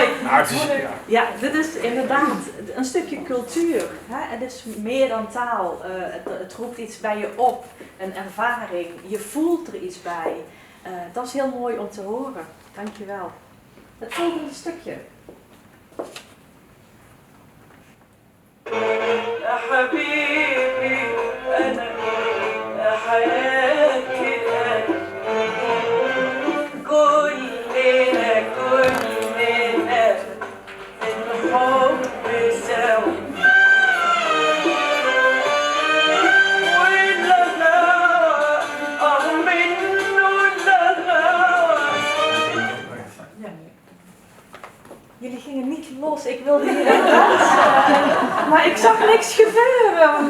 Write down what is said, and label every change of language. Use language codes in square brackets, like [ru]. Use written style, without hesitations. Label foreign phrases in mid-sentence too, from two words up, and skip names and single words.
[nl] Ja, dit is inderdaad een stukje cultuur. Het is meer dan taal. Het roept iets bij je op, een ervaring. Je voelt er iets bij. Dat is heel mooi om te horen. Dankjewel. Het volgende stukje. [ar] يا حبيبي أنا يا حياتي كلنا الحب سوا [nl] Jullie gingen niet los, ik wilde hier dansen, maar ik zag niks gebeuren.